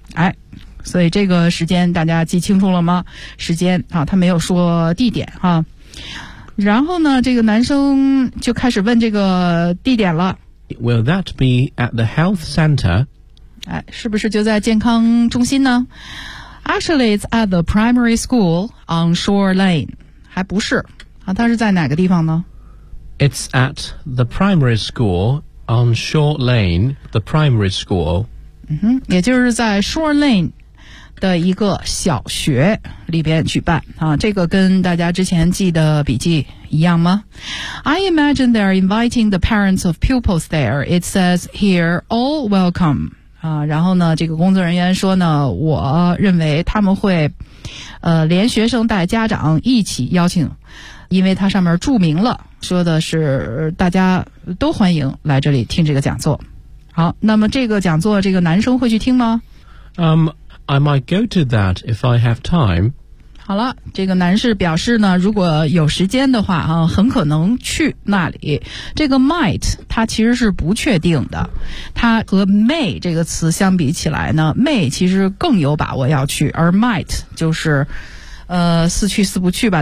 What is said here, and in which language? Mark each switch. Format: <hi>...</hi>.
<zh>哎，所以这个时间大家记清楚了吗？时间啊，他没有说地点啊。然后呢，这个男生就开始问这个地点了。</zh> <en>Will that be at the health center?</en> <zh>哎，是不是就在健康中心呢？</zh> <en>Actually, it's at the primary school on Shore Lane.</en> <zh>还不是。啊，它是在哪个地方呢</zh> <en>?It's at the primary school on Shore Lane, the primary school.</en> <zh>嗯哼，也就是在 Shore Lane 的一个小学里边举办。啊，这个跟大家之前记的笔记一样吗 ?</zh> <en>I imagine they're inviting the parents of pupils there. It says here, all welcome.</en> <zh>啊，然后呢，这个工作人员说呢，我认为他们会，连学生带家长一起邀请，因为它上面注明了，说的是大家都欢迎来这里听这个讲座。好，那么这个讲座，这个男生会去听吗？</zh> <en>I might go to that if I have time。</en> <zh>好了，这个男士表示呢，如果有时间的话啊，很可能去那里。这个 might 它其实是不确定的，它和 may 这个词相比起来呢 ，may 其实更有把握要去，而 might 就是似去似不去吧。</zh>